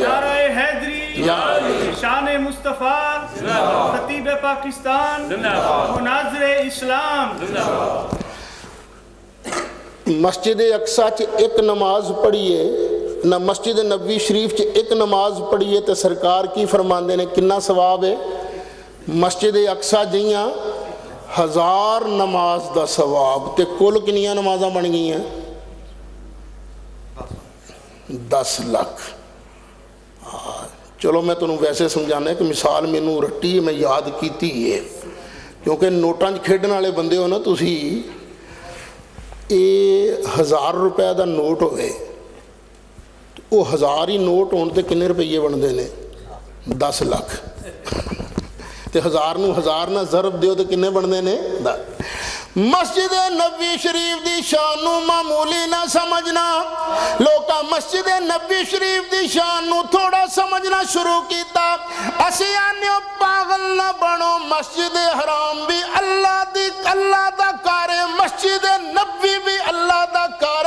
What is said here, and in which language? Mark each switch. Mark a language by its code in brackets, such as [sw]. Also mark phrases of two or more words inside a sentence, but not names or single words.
[ur] نعرہ حیدری, شان مصطفیٰ, خطیب پاکستان, مناظر اسلام. [pa] مسجد اقصی چ ایک نماز پڑھیے نہ مسجد نبوی شریف چ ایک نماز پڑھیے تو سرکار کی فرماندے نے کنا ثواب ہے؟ مسجد اقصی جیاں 1000 نماز دا ثواب تے کل کنیاں نمازاں بن گئی ہیں 10 لاکھ. چلو میں تنوں ویسے سمجھانا ہے کہ مثال میں نوں رٹی میں یاد کیتی ہے کیونکہ نوٹاں کھیڈن والے بندے ہو نا تسی. یہ 1000 روپے دا نوٹ ہوئے وہ 1000 ہی نوٹ ہونے تے کنے روپیے بندے نے 10 لاکھ تے 1000 نو 1000 نہ ضرب دیو تے کنے بندے نے. مسجد نبوی شریف دی شان نو معمولی نہ سمجھنا. لوکاں مسجد نبوی شریف دی شان نو تھوڑا سمجھنا شروع کیتا. اسی آنے پاگل نہ بنو, مسجد حرام بھی اللہ دا کارے, مسجد نبوی بھی اللہ دا کارے.